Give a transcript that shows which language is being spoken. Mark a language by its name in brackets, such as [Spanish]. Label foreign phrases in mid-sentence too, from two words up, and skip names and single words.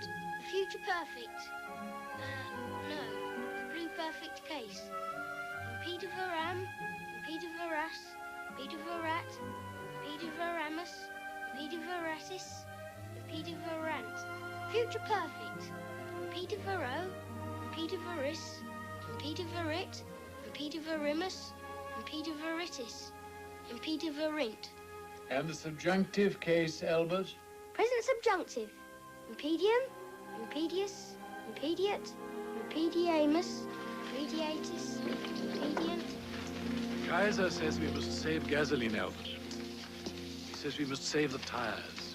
[English] Future perfect. No. Blue perfect case. [Latin] Impediveram, impediveras, impediverat, impediveramus, impediveratis, impediverant. [English] Future perfect. [Latin] Impedivero, impediveris, impediverit, impediverimus, impediveritis, impediverint. [English] And the subjunctive case, Albert? Present subjunctive. [Latin] Impedium, impedius, impediat, impediamus, impediatis, impedient. [English] Kaiser says we must save gasoline, Albert. He says we must save the tires.